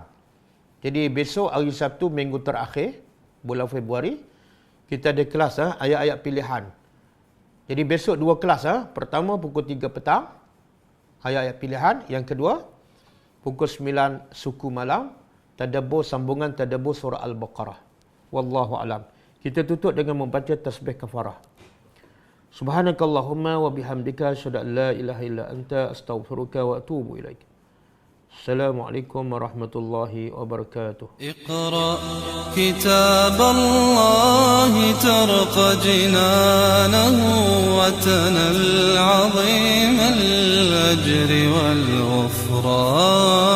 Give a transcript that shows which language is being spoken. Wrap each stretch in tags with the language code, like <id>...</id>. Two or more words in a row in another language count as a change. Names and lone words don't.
<ms>Jadi besok hari Sabtu minggu terakhir bulan Februari, kita ada kelas ayat-ayat pilihan. Jadi besok 2 kelas. Pertama pukul 3 petang, ayat-ayat pilihan. Yang kedua pukul 9 suku malam, tadabbur sambungan tadabbur surah Al-Baqarah.</ms> <ar>والله أعلم.</ar> <ms>Kita tutup dengan membaca tasbih kafarah.</ms> <ar>سبحانك اللهم وبحمدك أشهد أن لا إله إلا أنت أستغفرك وأتوب إليك. السلام عليكم ورحمة الله وبركاته. اقرأ كتاب الله ترقى جنانه وتنال عظيم الأجر والغفران.</ar>